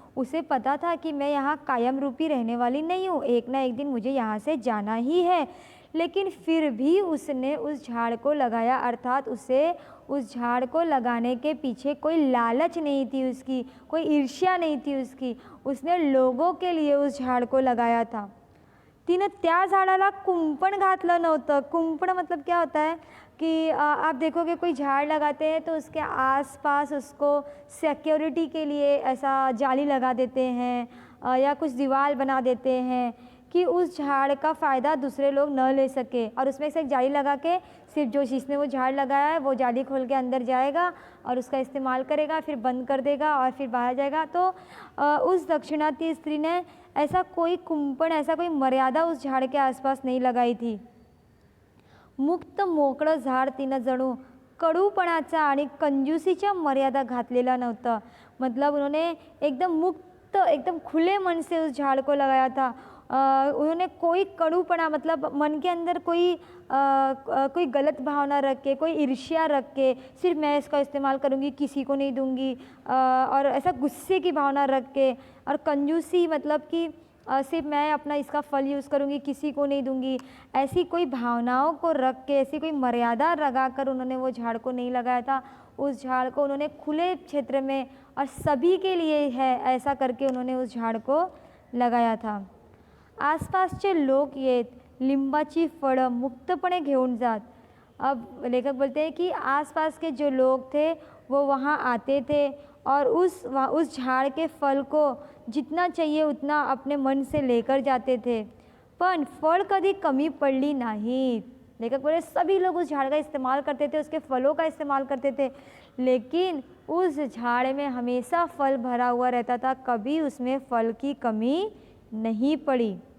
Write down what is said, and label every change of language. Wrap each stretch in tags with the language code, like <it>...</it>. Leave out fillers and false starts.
<hi>उसे पता था कि मैं यहाँ कायम रूपी रहने वाली नहीं हूँ, एक ना एक दिन मुझे यहाँ से जाना ही है। लेकिन फिर भी उसने उस झाड़ को लगाया, अर्थात उसे उस झाड़ को लगाने के पीछे कोई लालच नहीं थी उसकी, कोई ईर्ष्या नहीं थी उसकी, उसने लोगों के लिए उस झाड़ को लगाया था।</hi> <mr>तिनं त्या झाडाला कुंपण घातलं नव्हतं।</mr> <hi>कुंपण मतलब क्या होता है कि आप देखोगे कोई झाड़ लगाते हैं तो उसके आसपास उसको सिक्योरिटी के लिए ऐसा जाली लगा देते हैं या कुछ दीवार बना देते हैं कि उस झाड़ का फ़ायदा दूसरे लोग न ले सके, और उसमें से एक जाली लगा के सिर्फ जो जिसने वो झाड़ लगाया है वो जाली खोल के अंदर जाएगा और उसका इस्तेमाल करेगा, फिर बंद कर देगा और फिर बाहर जाएगा। तो उस दक्षिणात्य स्त्री ने ऐसा कोई कुंपण, ऐसा कोई मर्यादा उस झाड़ के आसपास नहीं लगाई थी।</hi> <mr>मुक्त मोकळं झाड तिनं जणू कडूपणाचा आणि कंजूसीच्या मर्यादा घातलेला नव्हतं।</mr> <hi>मतलब उन्होंने एकदम मुक्त, एकदम खुले मन से उस झाड़ को लगाया था। उन्होंने कोई कड़ूपना मतलब मन के अंदर कोई गलत भावना रख के, कोई ईर्ष्या रख के सिर्फ मैं इसका इस्तेमाल करूँगी किसी को नहीं दूँगी, और ऐसा गुस्से की भावना रख के, और कंजूसी मतलब कि सिर्फ मैं अपना इसका फल यूज़ करूँगी किसी को नहीं दूँगी, ऐसी कोई भावनाओं को रख के, ऐसी कोई मर्यादा लगा कर उन्होंने वो झाड़ को नहीं लगाया था। उस झाड़ को उन्होंने खुले क्षेत्र में और सभी के लिए है ऐसा करके उन्होंने उस झाड़ को लगाया था।</hi> <mr>आसपासचे लोक येत लिंबाची फळं मुक्तपणे घेऊन जात।</mr> <hi>अब लेखक बोलते हैं कि आसपास के जो लोग थे वो वहाँ आते थे और उस झाड़ के फल को जितना चाहिए उतना अपने मन से लेकर जाते थे, पण फल कभी कमी पड़ली नहीं। लेखक बोले सभी लोग उस झाड़ का इस्तेमाल करते थे, उसके फलों का इस्तेमाल करते थे, लेकिन उस झाड़ में हमेशा फल भरा हुआ रहता था, कभी उसमें फल की कमी नहीं पड़ी।</hi>